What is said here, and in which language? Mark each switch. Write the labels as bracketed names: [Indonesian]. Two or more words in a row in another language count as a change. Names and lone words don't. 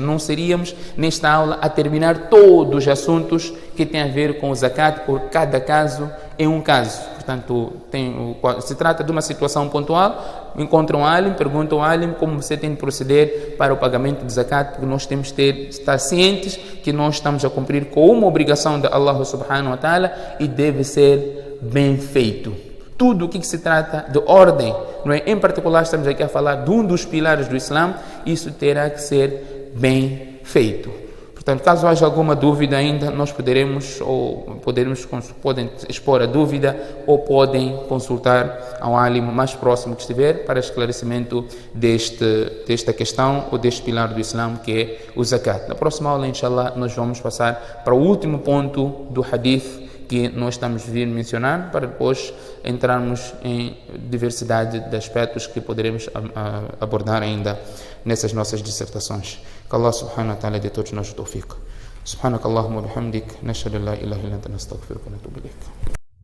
[Portuguese] Não seríamos, nesta aula, a terminar todos os assuntos que têm a ver com o zakat, por cada caso é um caso. Portanto, se trata de uma situação pontual, encontram um alim, perguntam ao alim como você tem de proceder para o pagamento do zakat, porque nós temos de estar cientes que nós estamos a cumprir com uma obrigação de Allah [Arabic] سبحانه وتعالى [Portuguese] e deve ser bem feito. Tudo o que se trata de ordem, não é? Em particular estamos aqui a falar de um dos pilares do Islã, isso terá que ser bem feito. Portanto, caso haja alguma dúvida ainda, nós podem expor a dúvida ou podem consultar ao alim mais próximo que estiver para esclarecimento desta questão ou deste pilar do Islã, que é o zakat. Na próxima aula, inshallah, nós vamos passar para o último ponto do hadith que nós estamos a vir mencionar, para depois entrarmos em diversidade de aspectos que poderemos abordar ainda nessas nossas dissertações. Que Allah [Arabic] سبحانه وتعالى [Portuguese] dê todos nós o tawfiq. [Arabic] سبحانك اللهم وبحمدك نشهد أن لا إله إلا أنت نستغفرك ونتوب إليك.